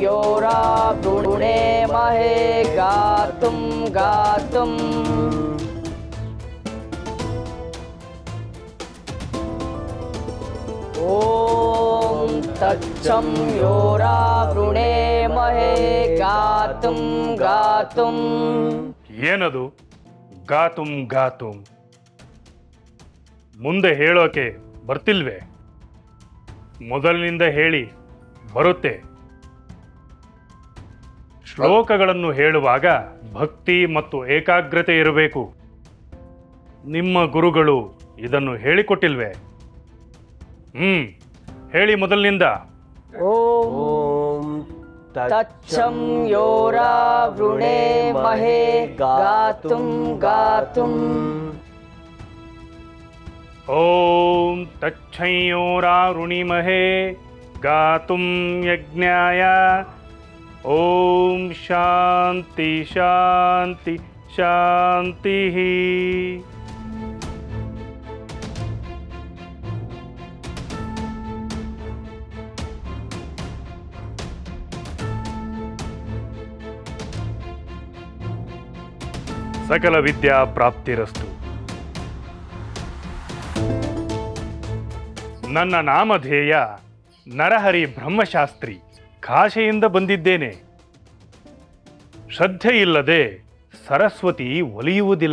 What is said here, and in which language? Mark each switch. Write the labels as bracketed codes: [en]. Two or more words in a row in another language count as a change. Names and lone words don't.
[sa] वृणेमहे गातुं ॐ तत्सं वृणेमहे गातुं [kn] ಏನದು ಗಾತುಂ ಮುಂದೆ ಹೇಳೋಕೆ ಬರ್ತಿಲ್ವೇ? ಮೊದಲಿನಿಂದ ಹೇಳಿ ಬರುತ್ತೆ. ಶ್ಲೋಕಗಳನ್ನು ಹೇಳುವಾಗ ಭಕ್ತಿ ಮತ್ತು ಏಕಾಗ್ರತೆ ಇರಬೇಕು. ನಿಮ್ಮ ಗುರುಗಳು ಇದನ್ನು ಹೇಳಿಕೊಟ್ಟಿಲ್ವೇ? ಹೇಳಿ ಮೊದಲಿನಿಂದ. [sa] ॐ तत्सं वृणेमहे गातुं ॐ तच्छंयोरावृणीमहे गातुं यज्ञाय ॐ शान्ति शान्ति शान्तिः. ಸಕಲ ವಿದ್ಯಾ ಪ್ರಾಪ್ತಿರಸ್ತು. [kn] ನನ್ನ ನಾಮಧೇಯ ನರಹರಿ ಬ್ರಹ್ಮಶಾಸ್ತ್ರಿ. ಕಾಶಿಯಿಂದ ಬಂದಿದ್ದೇನೆ. ಶ್ರದ್ಧೆ ಇಲ್ಲದೆ ಸರಸ್ವತಿ ಒಲಿಯುವುದಿಲ್ಲ.